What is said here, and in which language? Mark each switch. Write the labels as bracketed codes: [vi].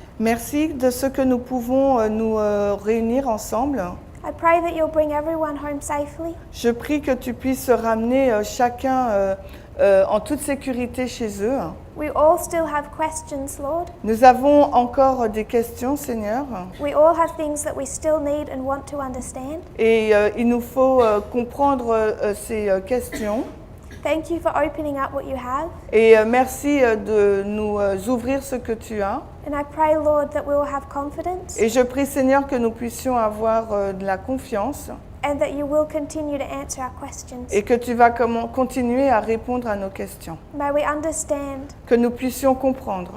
[fr] Merci de ce que nous pouvons nous réunir ensemble. [en] I pray that you'll bring everyone home safely. [fr] Je prie que tu puisses ramener chacun en toute sécurité chez eux. [en] We all still have questions, Lord. [fr] Nous avons encore des questions, Seigneur, [en] We all have things that we still need and want to understand. [fr] et il nous faut comprendre ces questions. [en] Thank you for opening up what you have. [fr] Et merci de nous ouvrir ce que tu as. [en] And I pray, Lord, that we will have confidence [fr] Et je prie, Seigneur, que nous puissions avoir de la confiance [en] and that you will continue to answer our questions. [fr] et que tu vas continuer à répondre à nos questions. [en] May we understand [fr] Que nous puissions comprendre